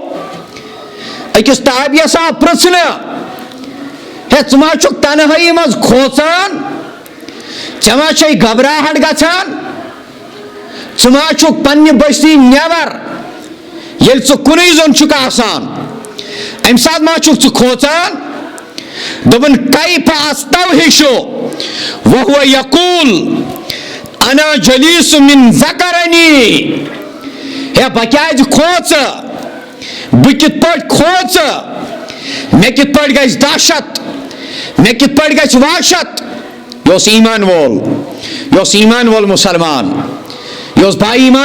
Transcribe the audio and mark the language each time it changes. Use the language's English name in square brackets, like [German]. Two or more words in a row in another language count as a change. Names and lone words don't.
[Kashmiri] أکِس تابعیَس آو پرٛژھنہٕ ہے ژٕ ما چھُکھ تنہٲیی منٛز کھوژان ژےٚ ما چھے گھبراہٹ گژھان ژٕ ما چھُکھ پننہِ بستی نٮ۪بر ییٚلہِ ژٕ کُنُے زوٚن چھُکھ آسان امہِ ساتہٕ ما چھُکھ ژٕ کھوژان دوٚپُن [Arabic] کیف استوحشو وهو یقول انا جلیس من ذکرنی [Kashmiri] ہے بہٕ کیازِ کھوژٕ بہٕ کِتھ پٲٹھۍ کھوژٕ مےٚ کِتھ پٲٹھۍ گژھِ دہشت مےٚ کِتھ پٲٹھۍ گژھِ وحشت یہِ اوس ایمان وول یہِ اوس ایمان وول مُسلمان یہِ اوس با ایمان